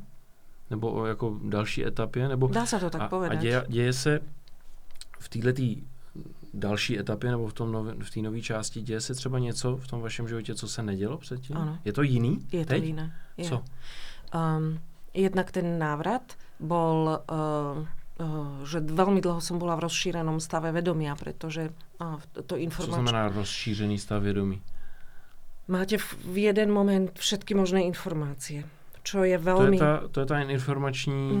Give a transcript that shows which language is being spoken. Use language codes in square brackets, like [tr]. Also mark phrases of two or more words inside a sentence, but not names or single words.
[cs] Nebo o jako další etapě? Nebo, dá se to tak povedať. A děje se v této další etapě nebo v té nové části, děje se třeba něco v tom vašem životě, co se nedělo předtím? Ano. Je to jiný? Je teď? to jiné. Je. Co? [sk] Jednak ten návrat bol, že veľmi dlho som bola v rozšírenom stave vedomia, pretože to informačné... [cs] Co znamená rozšířený stav vědomí? [sk] Máte v jeden moment všetky možné informácie, čo je veľmi... To je tá informační...